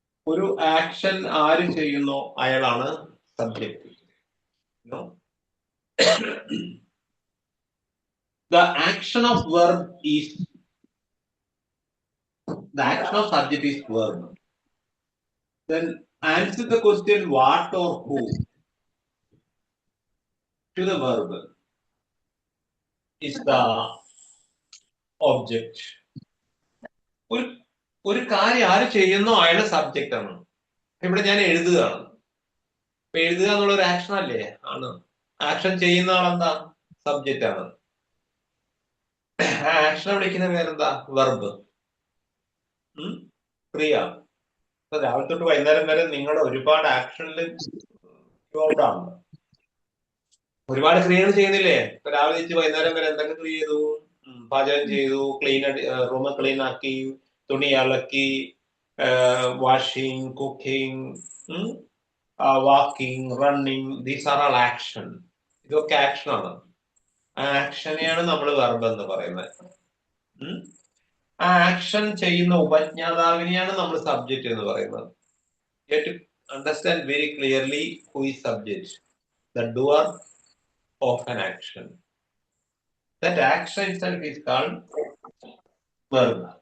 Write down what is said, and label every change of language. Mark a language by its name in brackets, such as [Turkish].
[Malayalam] ഒരു ആക്ഷൻ ആര് ചെയ്യുന്നു അയാളാണ് subject. [English] The action of verb is the action of subject is verb. Then answer the question what or who to the verb is the object. [Malayalam] ഒരു കാര്യം ആര് ചെയ്യുന്നോ അയാളുടെ സബ്ജക്റ്റ് ആണ്. ഇവിടെ ഞാൻ എഴുതുകയാണ്. ഇപ്പൊ എഴുതുക എന്നുള്ള ഒരു ആക്ഷൻ അല്ലേ? ആണ്. ആക്ഷൻ ചെയ്യുന്ന ആളെന്താ? സബ്ജക്റ്റ് ആണ്. ആക്ഷനെ വിളിക്കുന്ന പേരെന്താ? വെർബ്. ക്രിയ. രാവിലെ തൊട്ട് വൈകുന്നേരം വരെ നിങ്ങളുടെ ഒരുപാട് ആക്ഷനിൽ ഇൻവോൾവ് ആണ്. ഒരുപാട് ക്രിയകൾ ചെയ്യുന്നില്ലേ? ഇപ്പൊ രാവിലെ വെച്ച് വൈകുന്നേരം വരെ എന്തൊക്കെ ക്രിയ ചെയ്തു? പാചകം ചെയ്തു, റൂം ക്ലീൻ ആക്കി, തുണി അലക്കി, washing, cooking, walking, running. [English] These are all action. [Malayalam] ഇതൊക്കെ ആക്ഷൻ ആണ്. ആ ആക്ഷനെയാണ് നമ്മൾ വെർബ് എന്ന് പറയുന്നത്. ആ ആക്ഷൻ ചെയ്യുന്ന ഉപജ്ഞാതാവിനെയാണ് നമ്മൾ സബ്ജക്റ്റ് എന്ന് പറയുന്നത്. [English] You have to understand very clearly who is subject, the doer of an action. That action itself is called verb.